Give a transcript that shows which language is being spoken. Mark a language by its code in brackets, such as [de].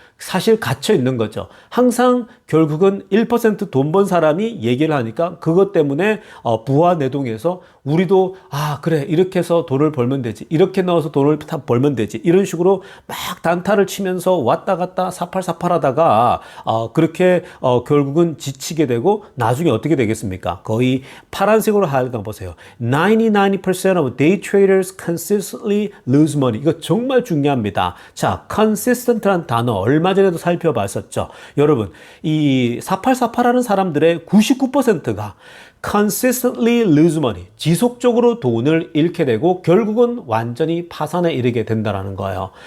[ko] 사실 갇혀 있는 거죠. 항상 결국은 1% 돈 번 사람이 얘기를 하니까 그것 때문에 부와 내동에서 우리도 그래, 이렇게 해서 돈을 벌면 되지, 이렇게 넣어서 돈을 다 벌면 되지, 이런 식으로 막 단타를 치면서 왔다 갔다 사팔사팔 하다가 그렇게 결국은 지치게 되고 나중에 어떻게 되겠습니까? 거의 파란색으로 하여간 보세요. [en] 99% of day traders consistently lose money. [ko] 이거 정말 중요합니다. 자, consistent란 단어 얼마 전에도 살펴봤었죠. 여러분, 이 4848 하는 사람들의 99%가 [en] consistently lose money, [ko] 지속적으로 돈을 잃게 되고 결국은 완전히 파산에 이르게 된다는 거예요.